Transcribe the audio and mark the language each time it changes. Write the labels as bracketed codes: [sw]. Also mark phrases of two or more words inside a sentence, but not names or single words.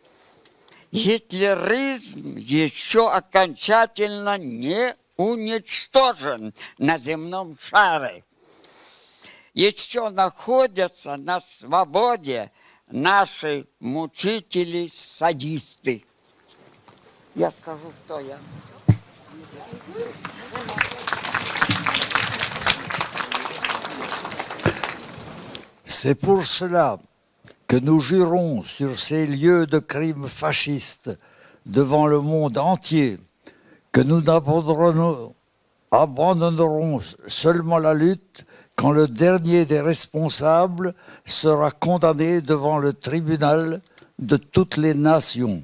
[ru] Гитлеризм еще окончательно не уничтожен на земном шаре. Еще находятся на свободе наши мучители-садисты. Я скажу, кто я. [fr] C'est pour cela que nous jurons sur ces lieux de crimes fascistes devant le monde entier que nous abandonnerons seulement la lutte quand le dernier des responsables sera condamné devant le tribunal de toutes les nations.